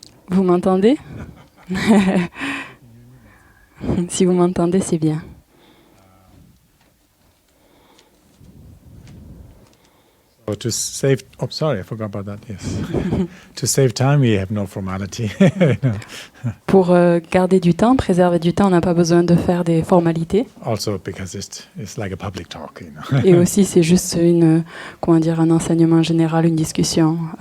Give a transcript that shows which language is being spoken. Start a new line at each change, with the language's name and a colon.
French: Vous m'entendez? Si vous m'entendez, c'est bien.
English: So to save, sorry, I forgot about that. Yes, to save time, we have no formality.
French: Pour garder du temps, préserver du temps, on n'a pas besoin de faire des formalités.
English: Also, because it's like a public talk, you know.
French: Et aussi, c'est juste un enseignement général, une discussion.